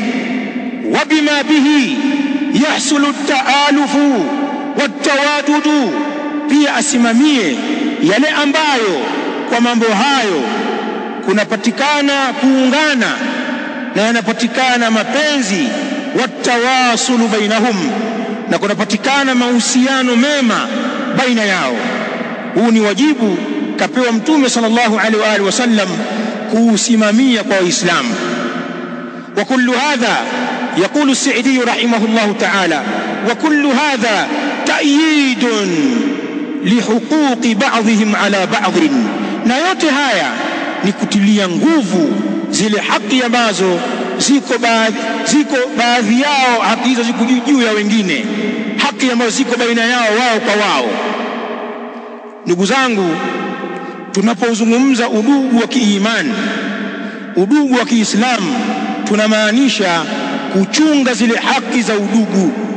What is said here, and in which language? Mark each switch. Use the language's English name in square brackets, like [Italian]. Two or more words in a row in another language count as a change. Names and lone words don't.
[Arabic] وبما به يحصل التآلف والتوادد, [Swahili] pia asimamie yale ambayo kwa mambo hayo kunapatikana kuungana na yanapatikana mapenzi, [Arabic] والتواصل بينهم, [Swahili] na kunapatikana mahusiano mema baina yao. Huu ni wajibu kapewa Mtume [Arabic] صلى الله عليه وعلى آله وسلم [Swahili] kuusimamia kwa Waislamu. [Arabic] وكل هذا يقول السعدي رحمه الله تعالى، وكل هذا تأييد لحقوق بعضهم على بعض, [Swahili] na yote haya ni kutilia nguvu zile haki ambazo ziko baadhi yao, haki hizo ziko juu ya wengine, haki ambazo ziko baina yao wao kwa wao. Ndugu zangu, tunapozungumza udugu wa kiimani, udugu wa Kiislamu, tunamaanisha kuchunga zile haki za udugu.